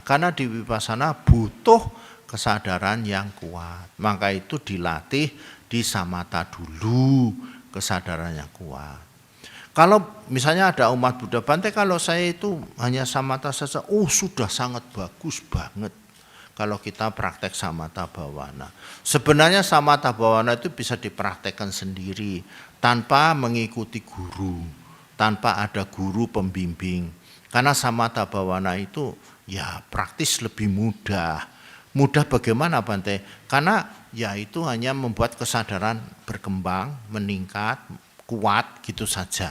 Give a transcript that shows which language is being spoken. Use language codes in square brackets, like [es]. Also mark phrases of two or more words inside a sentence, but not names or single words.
[id] Karena di Vipassana butuh kesadaran yang kuat. Maka itu dilatih di samatha dulu, kesadaran yang kuat. Kalau misalnya ada umat Buddha, Bante kalau saya itu hanya samatha saja, sudah sangat bagus banget. Kalau kita praktek [pi] samatha bhavana. [id] Sebenarnya [pi] samatha bhavana [id] itu bisa dipraktekkan sendiri tanpa mengikuti guru, tanpa ada guru pembimbing. Karena [pi] samatha bhavana [id] itu ya praktis lebih mudah. Mudah bagaimana Bante? Karena ya itu hanya membuat kesadaran berkembang, meningkat, kuat gitu saja.